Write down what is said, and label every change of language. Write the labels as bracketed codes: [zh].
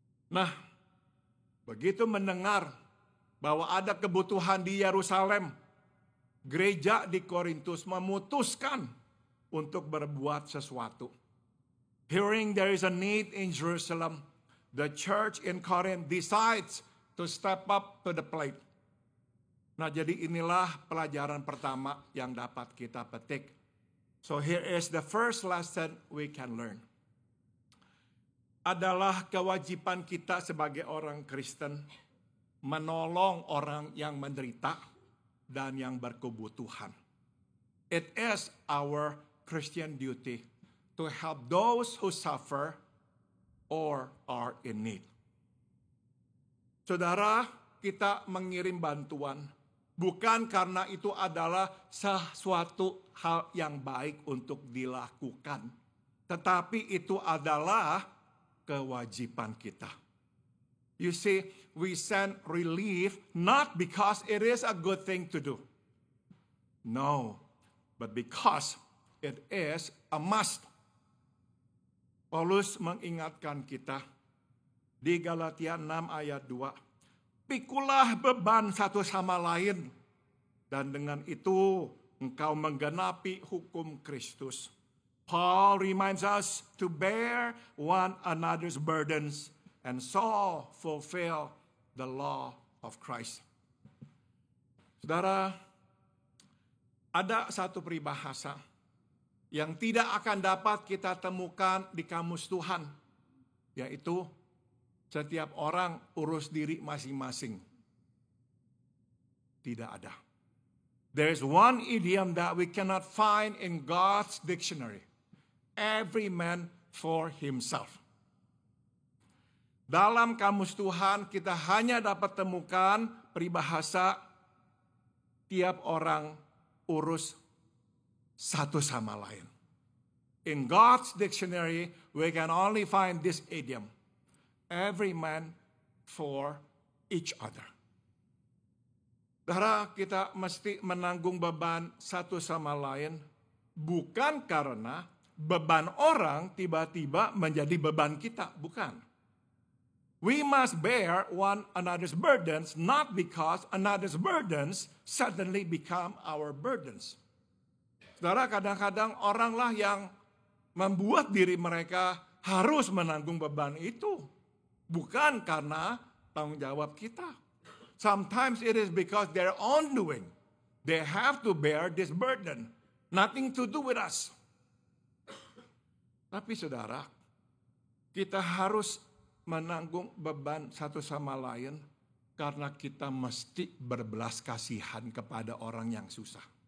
[id] Nah, begitu mendengar bahwa ada kebutuhan di Yerusalem, gereja di Korintus memutuskan untuk berbuat sesuatu. [en] Hearing there is a need in Jerusalem, the church in Corinth decides to step up to the plate. [id] Nah, jadi inilah pelajaran pertama yang dapat kita petik. [en] So here is the first lesson we can learn. [id] Adalah kewajiban kita sebagai orang Kristen menolong orang yang menderita dan yang berkebutuhan. [en] It is our Christian duty to help those who suffer or are in need. [id] Saudara, kita mengirim bantuan bukan karena itu adalah sesuatu hal yang baik untuk dilakukan, tetapi itu adalah kewajiban kita. [en] You see, we send relief not because it is a good thing to do. No, but because it is a must. [id] Paulus mengingatkan kita di Galatia 6 ayat 2. Pikulah beban satu sama lain, dan dengan itu engkau menggenapi hukum Kristus. [en] Paul reminds us to bear one another's burdens and so fulfill the law of Christ. [id] Saudara, ada satu peribahasa yang tidak akan dapat kita temukan di kamus Tuhan, yaitu setiap orang urus diri masing-masing. Tidak ada. [en] There is one idiom that we cannot find in God's dictionary. Every man for himself. [id] Dalam kamus Tuhan kita hanya dapat temukan peribahasa tiap orang urus satu sama lain. [en] In God's dictionary, we can only find this idiom. Every man for each other. [id] Saudara, kita mesti menanggung beban satu sama lain, bukan karena beban orang tiba-tiba menjadi beban kita, bukan. [en] We must bear one another's burdens, not because another's burdens suddenly become our burdens. [id] Saudara, kadang-kadang oranglah yang membuat diri mereka harus menanggung beban itu, bukan karena tanggung jawab kita. [en] Sometimes it is because their own doing. They have to bear this burden. Nothing to do with us. [id] Tapi saudara, kita harus menanggung beban satu sama lain karena kita mesti berbelas kasihan kepada orang yang susah.